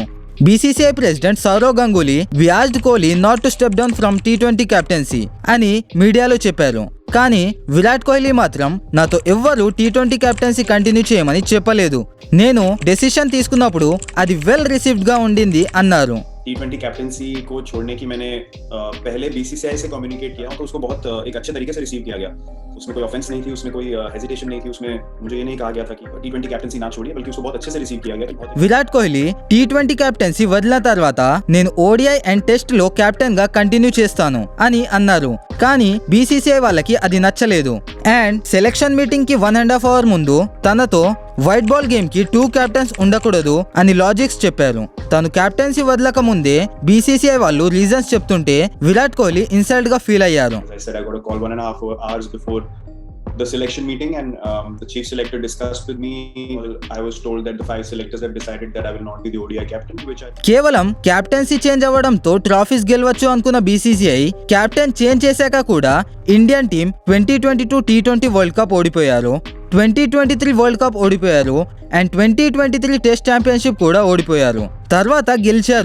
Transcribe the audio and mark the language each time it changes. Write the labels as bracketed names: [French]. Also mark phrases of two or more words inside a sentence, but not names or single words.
[Telugu] బీసీసీఐ ప్రెసిడెంట్ సౌరవ్ గంగూలీ [English] we asked Kohli not to step down from T20 captaincy [Telugu] అని మీడియాలో చెప్పారు. కానీ విరాట్ కోహ్లీ మాత్రం నాతో ఎవ్వరూ T20 [English] captaincy continue [Telugu] చేయమని చెప్పలేదు, నేను డెసిషన్ తీసుకున్నప్పుడు అది [English] well received [Telugu] గా ఉండింది అన్నారు. [Hindi] T20 कैप्टनसी को छोड़ने की मैंने पहले बीसीसीआई से कम्युनिकेट किया तो उसको बहुत एक अच्छे तरीके से रिसीव किया गया. उसमें कोई ऑफेंस नहीं थी, उसमें कोई हेजिटेशन नहीं थी, उसमें मुझे ये नहीं कहा गया था कि T20 कैप्टनसी ना छोड़िए, बल्कि उसको बहुत अच्छे से रिसीव किया गया. [Telugu] విరాట్ కోహ్లీ T20 కెప్టెన్సీ వదిలిన తర్వాత నేను [English] ODI and Test [Telugu] లో కెప్టెన్ గా కంటిన్యూ చేస్తాను అని అన్నారు. కానీ బీసీసీఐ వాళ్ళకి అది నచ్చలేదు [English] and selection meeting [Telugu] కి 1.5 hours ముందు తనతో [English] white ball game [Telugu] కి 2 కెప్టెన్స్ ఉండకూడదు అని లాజిక్స్ చెప్పారు. తను కెప్టెన్సీ వదలక ముందే బీసీసీఐ వాళ్ళు రీజన్స్ చెప్తుంటే విరాట్ కోహ్లీ ఇన్సల్ట్ గా ఫీల్ అయ్యారు. [English] The selection meeting and the chief selector discussed with me. I was told that the 5 selectors have decided that I will not be the ODI captain, which I [Telugu] కేవలం [English] captaincy change [Telugu] అవ్వడంతో ట్రోఫీస్ గెలవచ్చు అనుకున్న బీసీసీఐ [English] captain change [Telugu] చేశాక కూడా [English] Indian team [Telugu] 2022 T20 వరల్డ్ కప్ ఓడిపోయారు, 2023 వరల్డ్ కప్ ఓడిపోయారు అండ్ 2023 టెస్ట్ ఛాంపియన్షిప్ కూడా ఓడిపోయారు. తర్వాత గెలిచారు.